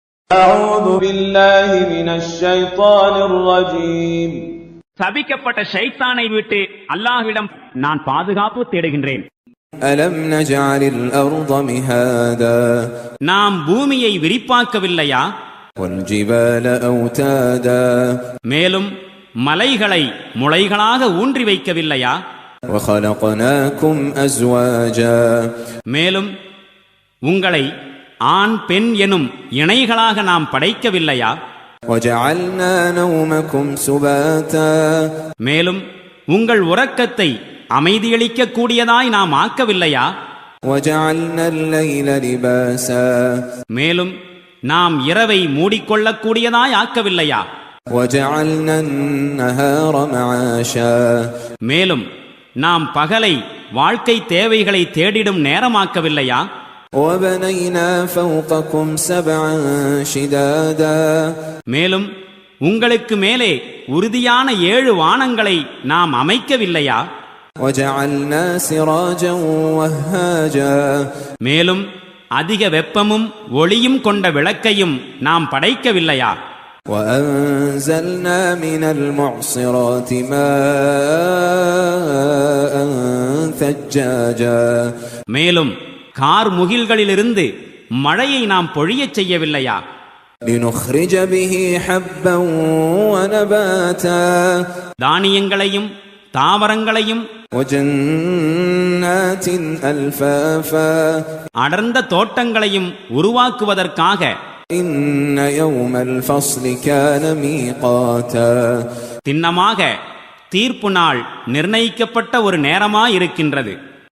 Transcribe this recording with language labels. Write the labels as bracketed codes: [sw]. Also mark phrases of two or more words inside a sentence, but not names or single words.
[ar] أعوذ بالله من الشيطان الرجيم. [ta] சபிக்கப்பட்ட ஷைத்தானை விட்டு அல்லாஹ்விடம் நான் பாதுகாப்பு தேடுகின்றேன். [ar] ألم نجعل الأرض مهادا [ta] நாம் பூமியை விரிப்பாக்கவில்லையா? [ar] والجبال أوتادا [ta] மேலும் மலைகளை முளைகளாக ஊன்றி வைக்கவில்லையா? [ar] وخلقناكم أزواجا [ta] மேலும் உங்களை ஆண் பெண் எனும் இணைகளாக நாம் படைக்கவில்லையா? [ar] وجعلنا نومكم سباتا [ta] மேலும் உங்கள் உறக்கத்தை அமைதியளிக்க கூடியதாய் நாம் ஆக்கவில்லையா? [ar] وجعلنا الليل لباسا [ta] மேலும் நாம் இரவை மூடிக்கொள்ளக்கூடியதாய் ஆக்கவில்லையா? [ar] وجعلنا النهار معاشا [ta] மேலும் நாம் பகலை வாழ்க்கை தேவைகளை தேடிடும் நேரமாக்கவில்லையா? [ar] وبنينا فوقكم سبعا شدادا [ta] மேலும் உங்களுக்கு மேலே உறுதியான 7 வானங்களை நாம் அமைக்கவில்லையா? [ar] وجعلنا سراجا وهاجا [ta] மேலும் அதிக வெப்பமும் ஒளியும் கொண்ட விளக்கையும் நாம் படைக்கவில்லையா? [ar] وأنزلنا من المعصرات ماء ثجاجا [ta] மேலும் கார் முகில்களிலிருந்து மழையை நாம் பொழியச் செய்யவில்லையா? [ar] لنخرج به حبا ونباتا [ta] தானியங்களையும் தாவரங்களையும் [ar] وجنات ألفافا [ta] அடர்ந்த தோட்டங்களையும் உருவாக்குவதற்காக [ar] إن يوم الفصل كان ميقاتا [ta] திண்ணமாக தீர்ப்பு நாள் நிர்ணயிக்கப்பட்ட ஒரு நேரமாயிருக்கின்றது.